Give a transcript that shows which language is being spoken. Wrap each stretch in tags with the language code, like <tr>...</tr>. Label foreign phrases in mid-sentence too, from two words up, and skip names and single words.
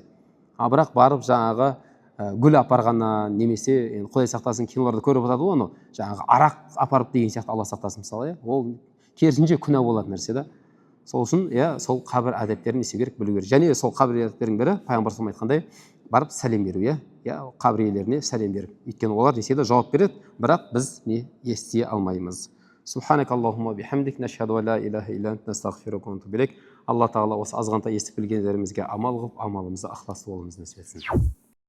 <kk>Бірақ барып жаңағы гүл апарғаннан, немесе Құдай сақтасын, киноларда көріп жатады ғой, оны жаңағы арақ апарып деген сияқты, Алла сақтасын мысалы, ол керісінше күнә болатын нәрсе да. Сол үшін сол қабір әдептерін есе керек, білу керек. Және сол қабір әдептерінің бірі пайғамбар салам айтқандай, барып сәлем беру, қабір иелеріне сәлем беріп. Өйткені олар десе де жауап береді, бірақ біз ести алмаймыз.</kk> <ar>سبحانك اللهم بحمدك نشهد أن لا إله إلا أنت نستغفرك ونتوب إليك.</ar> <kk>Алла тағала осы азғантай естіп білгендерімізге амал қылып, амалымызды ықыласты болуымызды нәсіп етсін.</kk>